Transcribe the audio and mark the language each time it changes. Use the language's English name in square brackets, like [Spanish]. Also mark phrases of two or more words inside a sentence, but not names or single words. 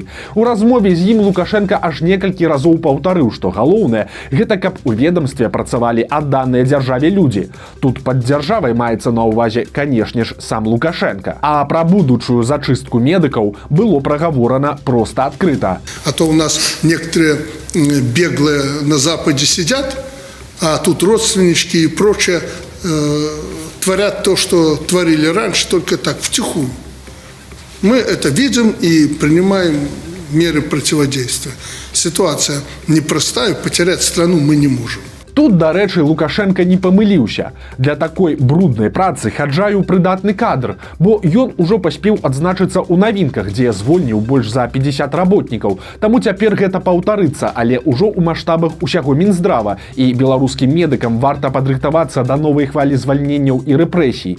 [Belarusian] У размове з ім Лукашенко аж некалькі разоў паўтарыў, што галоўнае – гэта каб у ведамстве працавалі адданыя дзяржаве людзі. Тут пад дзяржавай маецца на ўвазе, канешне ж, сам Лукашенко. А пра будучую зачыстку медыкаў было прагаворана проста адкрыта. [Russian] А то у нас некоторые беглые на Западе сидят, а тут родственнички и прочее творят то, что творили раньше, только так, втихую. Мы это видим и принимаем меры противодействия. Ситуация непростая, потерять страну мы не можем. [Belarusian] Тут, дарэчы, Лукашенко не памыліўся. Для такой бруднай працы Хаджаев прыдатны кадр, бо ён ужо паспеў адзначыцца ў Навінках, дзе звольніў больш за 50 работнікаў. Таму цяпер гэта паўтарыцца, але ўжо ў маштабах усяго Мінздрава, і беларускім медыкам варта падрыхтавацца да новай хвалі звальненняў і рэпрэсій.